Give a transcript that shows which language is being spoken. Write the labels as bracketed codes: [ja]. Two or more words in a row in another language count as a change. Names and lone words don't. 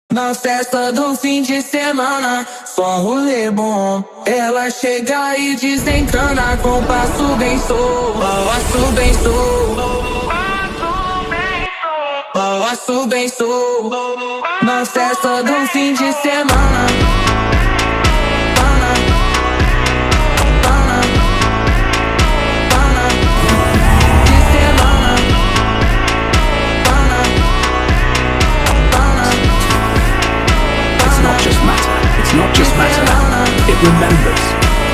[pt] Na festa do fim de semana, só um rolê bom. Ela chega e desencana com passo bem sou, passo bem sou, passo bem sou. Na festa do fim de semana, pana, pana, pana, de semana, pana, pana, [en] It's not just matter, it remembers.